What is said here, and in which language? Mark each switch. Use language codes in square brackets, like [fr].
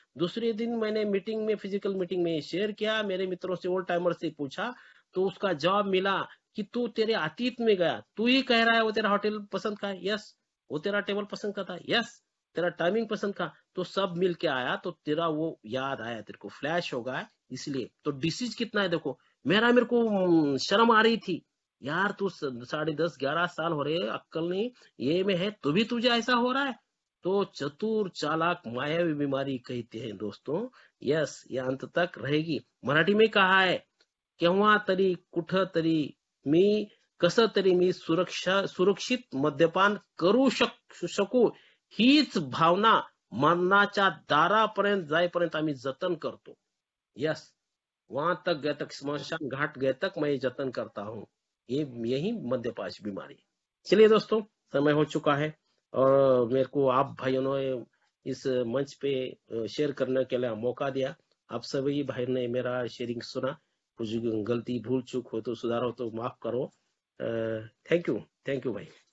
[hi] दूसरे दिन मैंने मीटिंग में, फिजिकल मीटिंग में शेयर किया, मेरे मित्रों से, ओल्ड टाइमर से पूछा, तो उसका जवाब मिला कि तू तेरे अतीत में गया, तू ही कह रहा है वो तेरा होटल पसंद का है, यस, वो तेरा टेबल पसंद का था, यस, तेरा टाइमिंग पसंद का, तो सब मिल के आया, तो तेरा वो याद आया, तेरे को फ्लैश होगा। इसलिए तो डिसीज कितना है देखो। मेरे को शर्म आ रही थी, यार तू 10.5-11 साल हो रहे, अक्कल नहीं, ये में है तो भी तुझे ऐसा हो रहा है। तो चतुर चालाक मायावी बीमारी कहते हैं दोस्तों। यस, ये अंत तक रहेगी। मराठी में कहा है, [mr] केव्हा तरी कुठ तरी मी, कस तरी मी सुरक्षित मद्यपान करू शकू, हीच भावना मरणाच्या दारापर्यंत जाईपर्यंत आम्ही जतन करतो। [hi] यस, वहां तक गए तक, स्मशान घाट गए तक मैं जतन करता हूँ। यही मध्यपाश बीमारी। चलिए दोस्तों, समय हो चुका है, और मेरे को आप भाइयों ने इस मंच पे शेयर करने के लिए मौका दिया। आप सभी भाई ने मेरा शेयरिंग सुना, कुछ गलती भूल चूक हो तो सुधारो तो माफ करो। थैंक यू भाई।